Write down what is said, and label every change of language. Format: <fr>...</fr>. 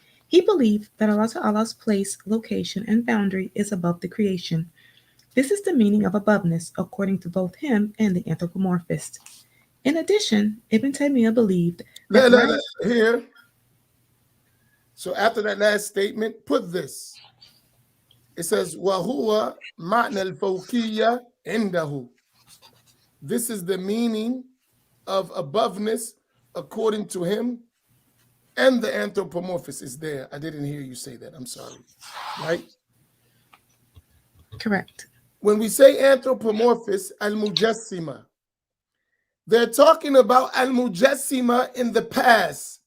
<en>He believed that Allah Ta'ala's place, location, and boundary is above the creation. This is the meaning of aboveness, according to both him and the anthropomorphist. In addition, Ibn Taymiyyah believed that here. So after that last statement, put this. It says,</en> <ar>وَهُوَ مَعْنَى الْفَوْقِيَّةِ عِنْدَهُ.</ar> <en>This is the meaning of aboveness according to him, and the anthropomorphist is there. I didn't hear you say that. I'm sorry. Right? Correct. When we say anthropomorphist, al-mujassima, they're talking about al-mujassima in the past.</en>